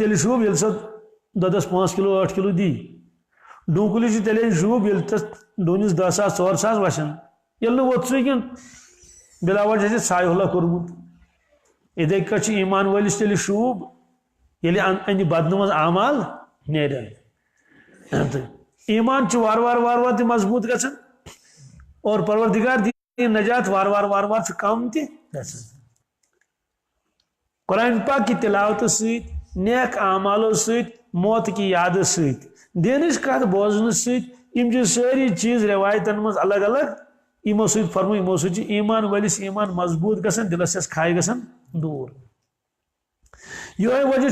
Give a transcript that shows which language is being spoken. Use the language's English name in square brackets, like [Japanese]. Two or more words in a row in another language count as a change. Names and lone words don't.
[Kashmiri] تیٚلہِ شوٗب ییٚلہِ سۄ دۄدس 5 کِلوٗ 8 کِلوٗ دی ڈوٗنۍ کُلِس چھِ تیٚلہِ شوٗب ییٚلہِ تتھ ڈوٗنِس 10 ساس 4 ساس وسن ییٚلہِ نہٕ ووٚتھسٕے کینٛہہ بِلا وجہ چھِ ژھاے ہولا کوٚرمُت یِتھے کٲٹھۍ چھُ ایمان وٲلِس تیٚلہِ شوٗب ییٚلہِ اَنہِ بدنہٕ منٛز اعمال نیرن تہٕ ایمان چھُ وارٕ وارٕ وارٕ وارٕ تہِ مضبوٗط گژھان اور پروردگار دی نجات وارٕ وارٕ وارٕ وارٕ چھُ کم تہِ گژھان قرآن پاک کی تلاوتہٕ سۭتۍ نیک اعمالو سۭتۍ موت کی یادٕ سۭتۍ دینٕچ کتھ بوزنہٕ سۭتۍ یِم چھِ سٲری چیٖز رٮ۪وایتن منٛز الگ الگ یِمو سۭتۍ فرمو یِمو سۭتۍ چھُ ایمان وٲلِس ایمان مضبوٗط گژھان دِلس چھس کھاے گژھان دوٗر یِہوے وجہ